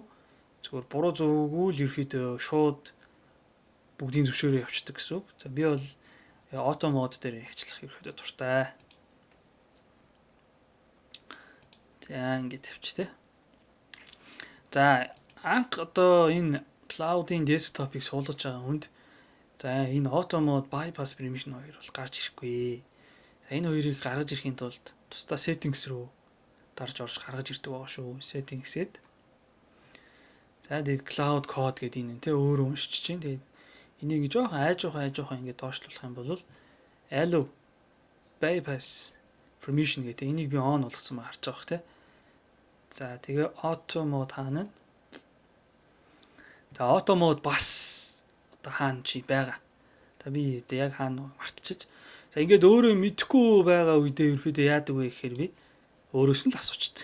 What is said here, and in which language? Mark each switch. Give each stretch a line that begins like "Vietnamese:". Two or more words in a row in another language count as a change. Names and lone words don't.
Mongolian: Зүгээр буруу зөвгүй л ерөөхдөө шууд бүгдийн зөвшөөрөө явуулдаг гэсэн. За би бол
English: auto mode
Mongolian: дээр ажиллах ерөөхдөө дуртай. За ингэж тавьчих те. За анх одоо энэ cloud-ийн desktop-ыг суулгаж байгаа хүнд за энэ
English: auto mode bypass permission
Mongolian: хоёр бол гарч ирэхгүй. За энэ хоёрыг гаргаж ирэхийн тулд тусдаа settings руу дарж орж гаргаж ирдэг байгаа шүү. Settings-ed. За тэгээд
English: cloud code
Mongolian: гэдэг энэ те өөрөө уншиж чинь. Тэгээд энийг жоохон айжуухан ингэ доошлуулах юм бол
English: allow bypass permission
Mongolian: гэдэг энийг би on болгосон маа харж байгаа бох те. За тэгээ
English: auto mode
Mongolian: хаана. За
English: auto mode
Mongolian: бас одоо хаана чи байгаа. Та би одоо яг хаана мартчих. За ингээд өөрөө мэдэхгүй байгаа үедээ ерөөдөө яадаг вэ гэхээр би өөрөөс нь л асуучдаг.